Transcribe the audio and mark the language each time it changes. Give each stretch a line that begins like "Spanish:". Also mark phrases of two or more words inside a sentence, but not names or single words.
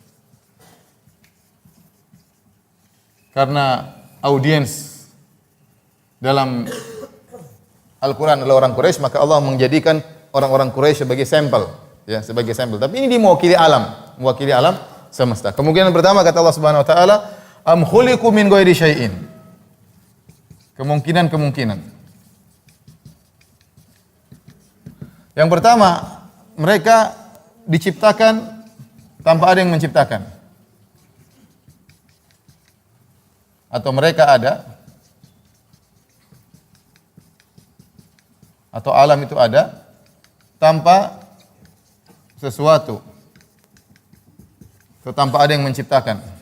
Indonesian: Karena audiens dalam Al-Quran adalah orang Quraisy, maka Allah menjadikan orang-orang Quraisy sebagai sampel, ya, sebagai sampel. Tapi ini dia mewakili alam semesta. Kemungkinan pertama kata
Arabic: Allah سبحانه وتعالى, أم خلقوا من غير شيء.
Indonesian: Kemungkinan. Yang pertama, mereka diciptakan tanpa ada yang menciptakan. Atau mereka ada, atau alam itu ada tanpa sesuatu, atau tanpa ada yang menciptakan.